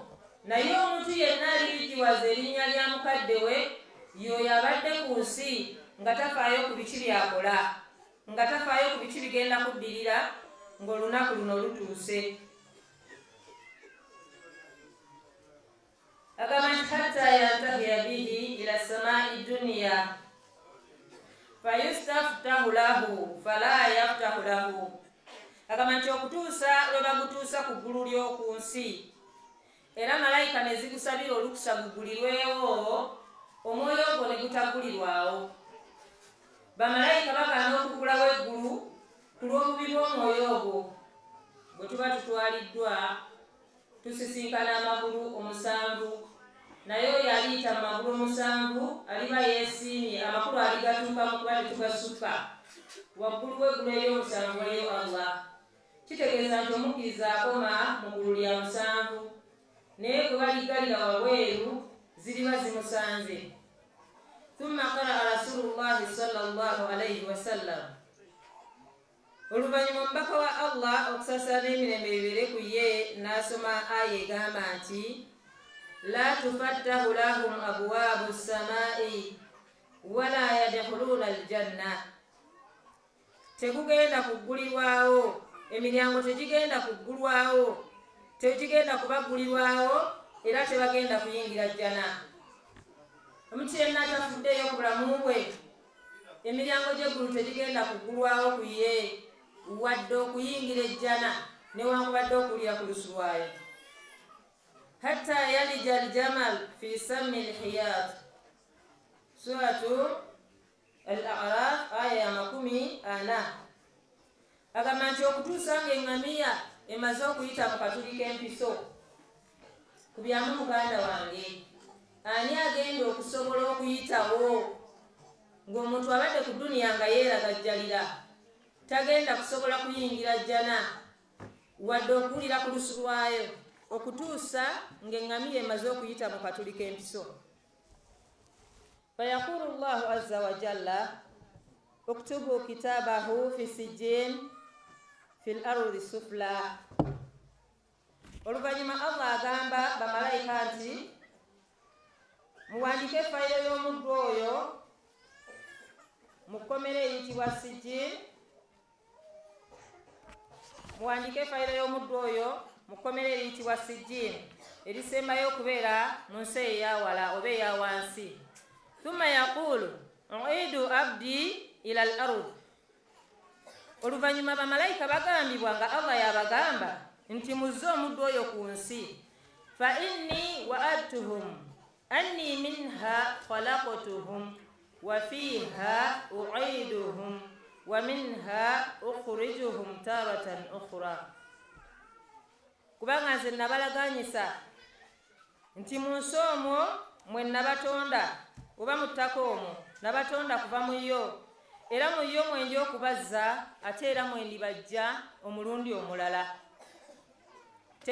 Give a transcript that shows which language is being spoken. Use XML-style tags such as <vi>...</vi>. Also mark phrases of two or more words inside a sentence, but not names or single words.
<lg>Naye omuntu yenna alirigiwaza erinnya lya mukadde we, y'oyo abadde ku nsi nga tafaayo ku biki byakola, nga tafaayo ku biki bigenda kuddirira ng'olunaku luno lutuuse. Agamba nti</lg> <ar>حتى ينتهى به إلى السماء الدنيا فيستفتح له فلا يفتح له.</ar> <lg>Agamba nti okutuusa lwe bagutuusa ku ggulu ly'oku nsi, era malayika ne zigusabira olukusa gugulirwewo, omwoyo ogwo ne gutagulirwawo. Bamalayika bagaana okugulawo eggulu ku lw'obubi bw'omwoyo ogwo. Bwe tuba tutwaliddwa tusisinkana amagulu omusanvu, naye oyo aliyita mu magulu omusanvu aliba yeesiimye, amakulu aligatuukamu kuba tetugasukka. Waggulu w'eggulu ery'omusanvu eyo Allah, kitegeeza nti omukkiriza akoma mu ggulu lya musanvu, naye gwe baligalira wabweru ziriba zimusanze.</lg> <ar>ثم قرأ رسول الله صلى الله عليه وسلم,</ar> <lg>oluvannyuma omubaka wa Allah okusasala n'emirembe bibeere ku ye n'asoma aya egamba nti</lg> <ar>لا تفتح لهم أبواب السماء ولا يدخلون الجنة.</ar> <lg>Tegugenda kuggulirwawo, emiryango tegigenda kuggulwawo, tegigenda kubaggulirwawo, era tebagenda kuyingira jjana. Omuntu yenna atafuddeyo ku bulamu bwe, emiryango gy'eggulu tegigenda kuggulwawo ku ye, wadde okuyingira ejjana newankubadde okulira ku lusu lwayo.</lg> <ar>حتى يلج الجمل في سم الخياط، سورة الأعراف</ar> <lg>aya ya 40. Agamba nti okutuusa ng'eŋŋamiya emaze okuyita mu katuli k'empiso. Kubyamu muganda wange, ani agenda okusobola okuyitawo ng'omuntu abadde ku duniya nga yeeragajjalira, tagenda kusobola kuyingira jjana wadde okuwulira ku lusu lwayo, okutuusa ng'eŋŋamiya emaze okuyita mu katuli k'empiso.</lg> <ar>فيقول الله عز وجل اكتبوا كتابه في سجين في الأرض السفلى.</ar> <lg>Oluvannyuma Allah agamba bamalayika nti muwandike fayiro y'omuddu oyo mu kkomera eyitibwa sijjin, muwandike fayiro y'omuddu oyo mu kkomera eyitibwa sijjin, erisembayo okubeera mu nsi eyawala oba eya wansi.</lg> <ar>ثم يقول أعيدوا عبدي إلى الأرض.</ar> <lg>Oluvannyuma bamalayika bagambibwa nga Allah yabagamba nti muzze omuddu oyo ku nsi.</lg> <ar>فإني وعدتهم أني منها خلقتهم وفيها أعيدهم ومنها أخرجهم تارة أخرى.</ar> <lg>Kubanga nze nabalaganyisa nti mu nsi omwo mwe nabatonda, oba mu ttaka omwo nabatonda kuva mu yo, era mu yo mwenja okubazza, ate era mwe ndibajja omulundi omulala.</lg>